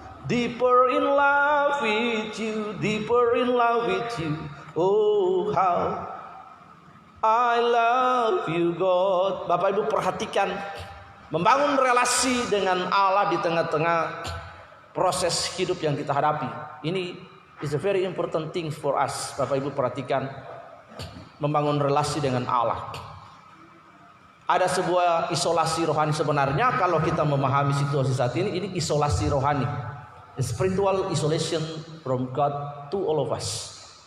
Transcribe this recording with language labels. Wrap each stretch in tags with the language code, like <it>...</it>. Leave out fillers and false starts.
<en>Deeper in love with you, deeper in love with you. Oh how I love you God.</en> <id>Bapak Ibu perhatikan, membangun relasi dengan Allah di tengah-tengah proses hidup yang kita hadapi. Ini</id> <en>is a very important thing for us.</en> <id>Bapak Ibu perhatikan, membangun relasi dengan Allah. Ada sebuah isolasi rohani sebenarnya kalau kita memahami situasi saat ini isolasi rohani.</id> <en>A spiritual isolation from God to all of us.</en>